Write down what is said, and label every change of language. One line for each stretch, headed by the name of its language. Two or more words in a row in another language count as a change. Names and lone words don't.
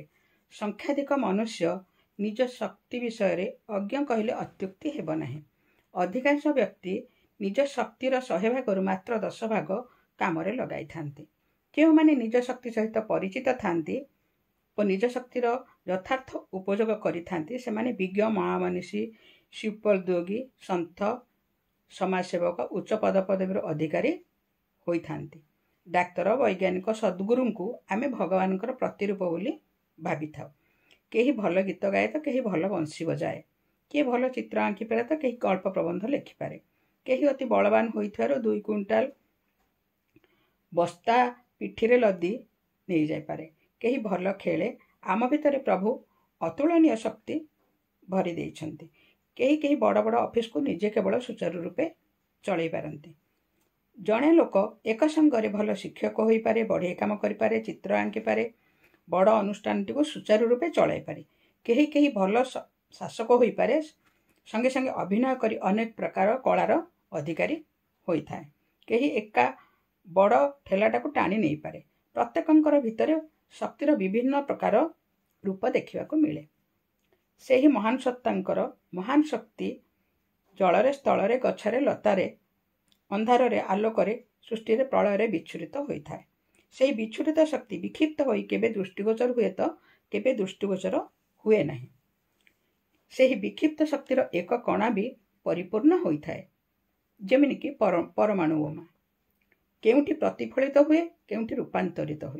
Odia: ସଂଖ୍ୟାଧିକ ମନୁଷ୍ୟ ନିଜ ଶକ୍ତି ବିଷୟ ଅଜ୍ଞ କହିଲେ ଅତ୍ୟୁକ୍ତି ହେବ ନାହିଁ। ଅଧିକାଂଶ ବ୍ୟକ୍ତି ନିଜ ଶକ୍ତିର 100 ଭାଗରୁ ମାତ୍ର 10 ଭାଗ କାମରେ ଲଗାଇ ଥାଆନ୍ତି। କେଉଁ ମାନେ ନିଜ ଶକ୍ତି ସହିତ ପରିଚିତ ଥାଆନ୍ତି ଓ ନିଜ ଶକ୍ତିର ଯଥାର୍ଥ ଉପଯୋଗ କରି ଥାଆନ୍ତି ସେ ମାନେ ବିଜ୍ଞ ମହାମନୀଷୀ ଶିଳ୍ପୋଦ୍ୟୋଗୀ ସନ୍ଥ ସମାଜସେବକ ଉଚ୍ଚ ପଦପଦବୀର ଅଧିକାରୀ ହୋଇ ଥାଆନ୍ତି। ଡାକ୍ତର ବୈଜ୍ଞାନିକ ସଦ୍‌ଗୁରୁଙ୍କୁ ଆମେ ଭଗବାନଙ୍କର ପ୍ରତିରୂପ ବୋଲି ଭାବି ଥାଉ। କେହି ଭଲ ଗୀତ ଗାଏ ତ କେହି ଭଲ ବଂଶୀ ବଜାଏ, କିଏ ଭଲ ଚିତ୍ର ଆଙ୍କି ପାରେ ତ କେହି ଗଳ୍ପ ପ୍ରବନ୍ଧ ଲେଖି ପାରେ, କେହି ଅତି ବଳବାନ ହୋଇଥାଏ 2 କ୍ୱିଣ୍ଟାଲ ବସ୍ତା ପିଠିରେ ଲଦି ନେଇ ଯାଇ ପାରେ, କେହି ଭଲ ଖେଳେ। ଆମ ଭିତରେ ପ୍ରଭୁ ଅତୁଳନୀୟ ଶକ୍ତି ଭରି ଦେଇଛନ୍ତି। କେହି କେହି ବଡ଼ ବଡ଼ ଅଫିସକୁ ନିଜେ କେବଳ ସୁଚାରୁ ରୂପେ ଚଳାଇ ପାରନ୍ତି। ଜଣେ ଲୋକ ଏକ ସଙ୍ଗରେ ଭଲ ଶିକ୍ଷକ ହୋଇ ପାରେ, ବଢ଼ିଆ କାମ କରି ପାରେ, ଚିତ୍ର ଆଙ୍କି ପାରେ, ବଡ଼ ଅନୁଷ୍ଠାନକୁ ସୁଚାରୁ ରୂପେ ଚଳାଇ ପାରେ। କେହି କେହି ଭଲ ଶାସକ ହୋଇ ପାରେ, ସଙ୍ଗେ ସଙ୍ଗେ ଅଭିନୟ କରି ଅନେକ ପ୍ରକାର କଳାର ଅଧିକାରୀ ହୋଇ ଥାଏ। କେହି ଏକା ବଡ଼ ଠେଲାଟାକୁ ଟାଣି ନ ପାରେ। ପ୍ରତ୍ୟେକଙ୍କର ଭିତରେ ଶକ୍ତିର ବିଭିନ୍ନ ପ୍ରକାର ରୂପ ଦେଖିବାକୁ ମିଳେ। ସେହି ମହାନ ସତ୍ତାଙ୍କର ମହାନ ଶକ୍ତି ଜଳରେ ସ୍ଥଳରେ ଗଛରେ ଲତାରେ ଅନ୍ଧାରେ ଆଲୋକରେ ସୃଷ୍ଟି ପ୍ରଳୟ ବିଚ୍ଛୁରିତ ହୋଇ ଥାଏ। ସେହି ବିଚ୍ଛୁରିତ ଶକ୍ତି ବିକ୍ଷିପ୍ତ ହୋଇ କେବେ ଦୃଷ୍ଟିଗୋଚର ହୁଏ ତ କେବେ ଦୃଷ୍ଟିଗୋଚର ହୁଏ ନାହିଁ। ସେହି ବିକ୍ଷିପ୍ତ ଶକ୍ତିର ଏକ କଣା ବି ପରିପୂର୍ଣ୍ଣ ହୋଇ ଥାଏ, ଯେମିତି କି ପରମାଣୁ ବୋମା। କେଉଁଠି ପ୍ରତିଫଳିତ ହୁଏ, କେଉଁଠି ରୂପାନ୍ତରିତ ହୁଏ।